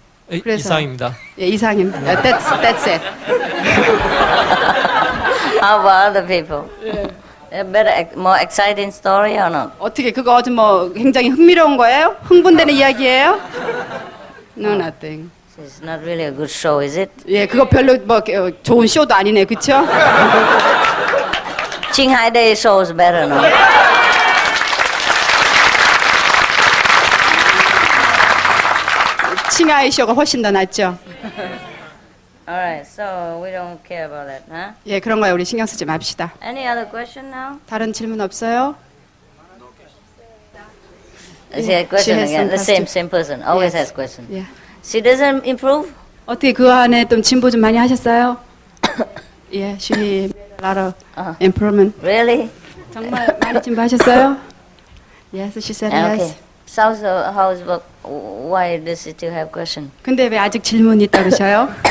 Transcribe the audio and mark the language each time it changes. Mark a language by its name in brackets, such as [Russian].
[Korean] 이상입니다. 예, 이상입니다. [English] That's it. How about other people? A better, more exciting story or not? [Korean] 어떻게 그거 아주 뭐 굉장히 흥미로운 거예요? 흥분되는 이야기예요? [English] No, nothing. It's not really a good show, is it? [Korean] 예, 그거 별로 뭐 좋은 쇼도 아니네, 그렇죠? [English] Shanghai Day show is better, no? [Korean] 칭하이 쇼가 훨씬 더 낫죠. [English] All right, so we don't care about that, huh? [Korean] 예, 그런 거에 우리 신경 쓰지 맙시다. [English] Any other question now? [Korean] 다른 질문 없어요? [English] Is there a question has again? some The question. same person always Yes. has question. Yeah. She doesn't improve? [Korean] 어떻게 그 안에 좀 진보 좀 많이 하셨어요? [English] Yeah, she made a lot of improvement. Really? [Korean] 정말 많이 진보하셨어요? [English] Yes, she said Okay. yes. So how's why does it still have question? [Korean] 근데 왜 아직 질문이 있다 그러셔요?